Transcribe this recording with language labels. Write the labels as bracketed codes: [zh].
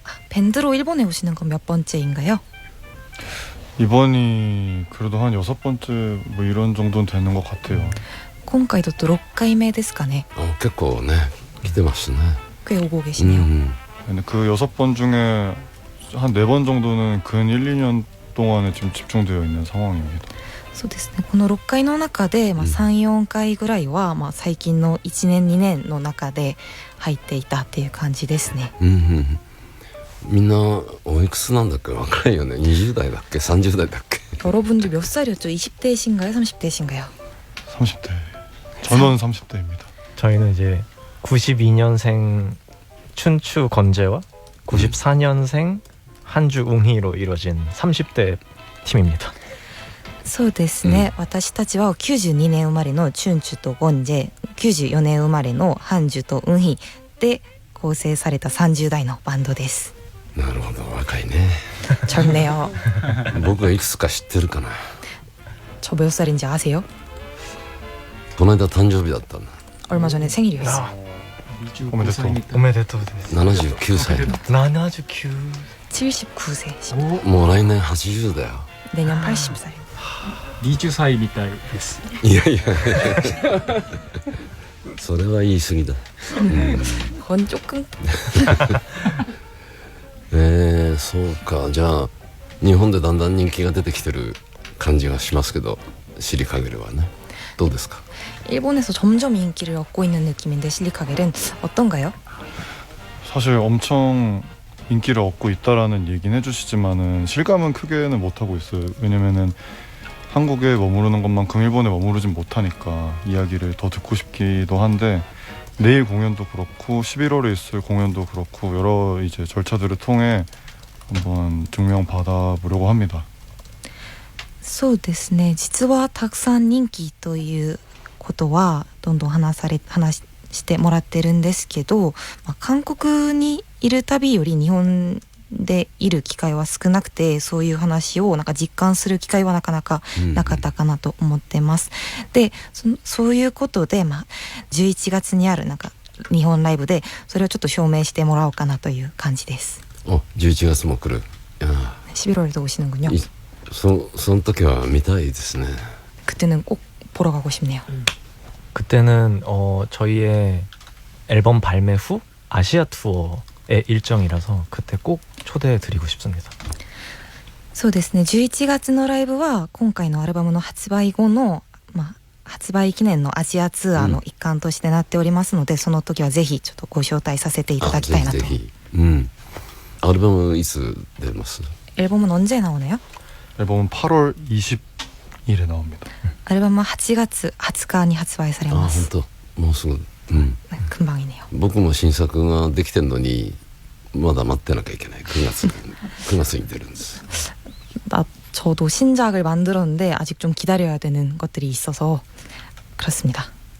[ko] 밴드로 일본에 오시는 건 몇 번째인가요? 이번이 그래도 한 6번째 뭐 이런 정도는 되는 것 같아요. [ja] 今回だと6回目ですかね。結構ね、来てますね。 [ko] 꽤 오고 계시네요. 근데 그 6번 중에 한 4번 정도는 근 1, 2년 동안에 지금 집중되어 있는 상황입니다. [ja] そうですね。この6回の中で、3、4回ぐらいは、最近の1年2年の中で入っていたっていう感じですね。みんなおいくつなんだっけ？若いよね。20代だっけ30代だっけ？ [ko] 여러분들 몇 살이었죠? 20대이신가요? 30대이신가요? 30대. 저는 30대입니다. 저희는 이제 92년생 춘추 건재와 94년생 한주 웅희로 이루어진 30대 팀입니다. [ja] そうですね、私たちは92年生まれのチュンチュとゴンジェ、94年生まれのハンジュとウンヒで構成された30代のバンドです。なるほど、若いね。 [ko] 젊네요. [ja] 僕はいくつか知ってるかな。 [ko] 저 몇 살인지 아세요? [ja] この間誕生日だったんだ。 [ko] 얼마 전에 생일이었어요. [ja] 오메데토. 79歳。 79. [ko] 79세. [ja] もう来年80だよ。 [ko] 내년 80살. [ja] 20歳みたいです。いやいやそれは言い過ぎだ。 [ko] 그건 조금. [ja] そうか。じゃあ日本でだんだん人気が出てきてる感じがしますけど、シリカゲルはね、どうですか？ [ko] 일본에서 점점 인기를 얻고 있는 느낌인데 실리카겔은 어떤가요? 사실 엄청 인기를 얻고 있다라는 얘기는 해주시지만은 실감은 크게는 못하고 있어요. 왜냐면은 한국에 머무르는 것만큼 일본에 머무르진 못하니까 이야기를 더 듣고 싶기도 한데, 내일 공연도 그렇고 11월에 있을 공연도 그렇고 여러 이제 절차들을 통해 한번 증명 받아보려고 합니다. [ja] そうですね。実はたくさん人気ということはどんどん話してもらってるんですけど、韓国にいる旅より日本でいる機会は少なくて、そういう話をなんか実感する機会はなかなかなかったかなと思ってます。で、そういうことで、11月にあるなんか日本ライブでそれをちょっと証明してもらおうかなという感じです。 11月も来る。 [ko] 11월에도 오시는군요. [ja] その時は見たいですね。 [ko] 그때는 꼭 보러 가고 싶네요. 그때는 저희의 앨범 발매 후 아시아 투어의 일정이라서 그때 꼭 초대해 드리고 싶습니다. [ja] そうですね。 11月のライブは今回のアルバムの発売後の、発売記念のアジアツアーの一環としてなっておりますので、その時はぜひちょっとご招待させていただきたいなと。ぜひぜひ。アルバムいつ出ます？ [ko] 앨범은 언제 나오나요? 앨범은 8월 20일에 나옵니다. [ja] 앨범은 8月20日に発売されます。本当、もうすぐ。 [ko] 금방이네요. [ja] 僕も新作ができてんのにまだ待ってなきゃいけない。 9月に出るんです。 [ko] 저도 신작을 만들었는데 아직 좀 기다려야 되는 것들이 있어서 그렇습니다.